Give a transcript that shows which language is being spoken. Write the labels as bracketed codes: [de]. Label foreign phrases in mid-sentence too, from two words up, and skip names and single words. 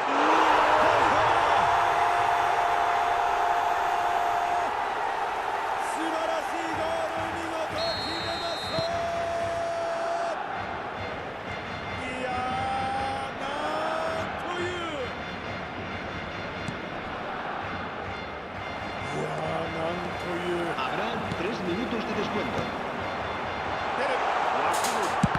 [ja] 素晴らしいゴール、見事決めました。いやー、なんという。なんという。 [es] Habrá 3 minutos de descuento. [ja] ペレ、枠の